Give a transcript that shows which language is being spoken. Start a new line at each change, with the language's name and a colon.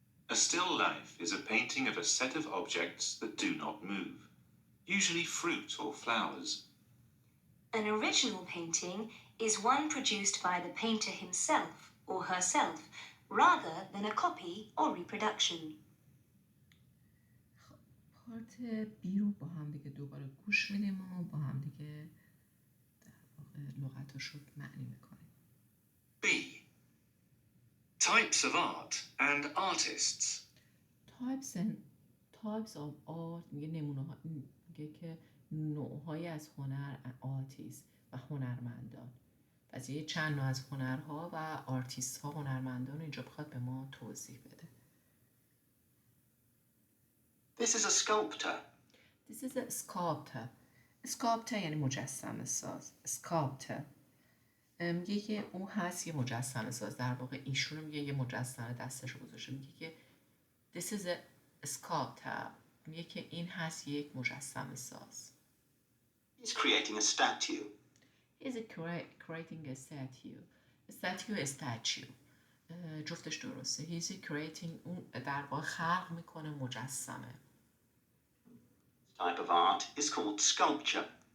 English: A still life is a painting of a set of objects that do not move, usually fruit or flowers. An original painting is one produced by the painter himself or herself rather than a copy or reproduction.
Persian: پارت بی رو با هم دیگه دوباره گوش میدیم و با هم دیگه در واقع لغتاشو معنی میکنیم.
English: B. Types of art and artists.
Persian: Types of art میگه نمونه ها میگه که نوع‌هایی از هنر آرتیست و هنرمندان. پس یه چند نوع از هنرها و آرتیست ها هنرمندان اینجا بخواد به ما توضیح بده.
English: This is a sculptor. This is a sculptor.
Persian: Sculptor یعنی مجسمه ساز. Sculptor میگه که اون هست یه مجسمه ساز. در واقع ایشون میگه یه مجسمه دستش گذاشته.
English: میگه که this is a sculptor.
Persian: میگه که این هست یک مجسمه ساز.
English: He's creating a statue. He's creating a statue. A statue.
Persian: جفتش درسته. he's creating اون در واقع خلق میکنه مجسمه.
English: Type of art is called sculpture.